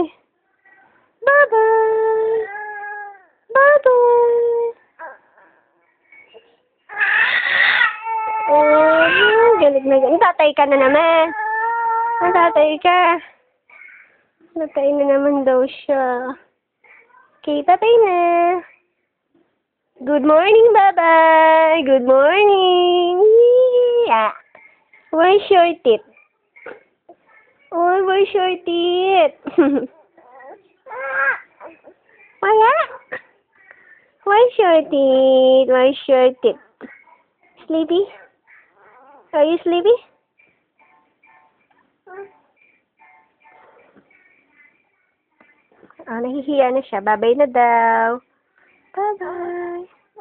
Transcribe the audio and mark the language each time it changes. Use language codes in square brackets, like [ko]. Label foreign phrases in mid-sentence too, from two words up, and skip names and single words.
[en] Bye-bye. Bye-bye. [tl] Oh, galit na galit. Tatay ka na naman. Tatay ka. Tatay na naman daw siya. Okay, tatay na. [en] Good morning, bye-bye. Good morning. Yeah. Where's your teeth? Oh, where's your teeth? Wala? Where's your teeth? Where's your teeth? Sleepy? Are you sleepy? [tl] Nahihiya na siya. Bye-bye na daw. [en] Bye-bye.